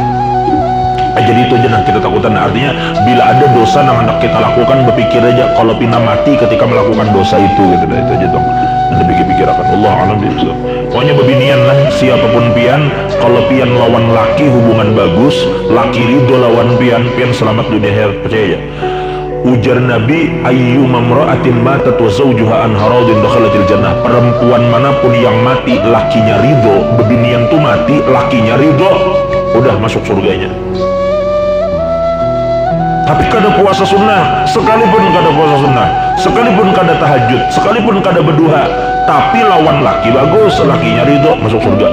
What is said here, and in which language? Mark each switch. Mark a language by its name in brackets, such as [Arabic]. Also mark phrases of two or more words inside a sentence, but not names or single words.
[Banjar] Jadi itu aja nah kita takutan. Nah, artinya bila ada dosa yang hendak kita lakukan, berpikir aja kalau pina mati ketika melakukan dosa itu gitu. Nah itu aja dong, nanti pikir-pikir akan Allah alam bisa. Pokoknya bebinian lah, siapapun pian, kalau pian lawan laki hubungan bagus, laki ridho lawan pian selamat dunia akhirat, percaya aja. Ujar Nabi, [Arabic] أيما امرأة ماتت وزوجها عنها راض دخلت الجنة. [Banjar] Perempuan manapun yang mati lakinya ridho, bebinian tuh mati lakinya ridho, udah masuk surganya. Tapi kada puasa sunnah, sekalipun kada puasa sunnah, sekalipun kada tahajud, sekalipun kada berduha, tapi lawan laki bagus, lakinya ridho, masuk surga.